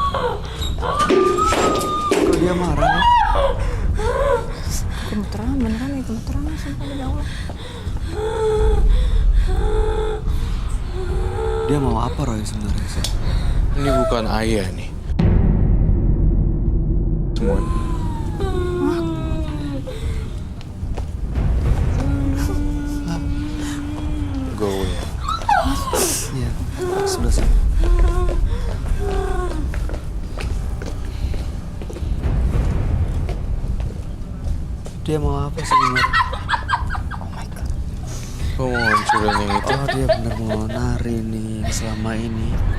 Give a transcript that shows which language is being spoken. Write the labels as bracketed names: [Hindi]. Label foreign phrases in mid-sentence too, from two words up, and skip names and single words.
[Indonesian] Kok dia marah ya? Gemeteran, beneran nih gemeteran sumpah demi Allah. Dia mau apa Roy sebenarnya sih? Ini bukan Ayah nih. Semua. [English] Go away. [Indonesian] Iya, sebelah sana. Dia mau apa sebenarnya? [English] Oh my god. [Indonesian] Kamu mau hancurin yang itu? Oh dia bener mau nari nih selama ini.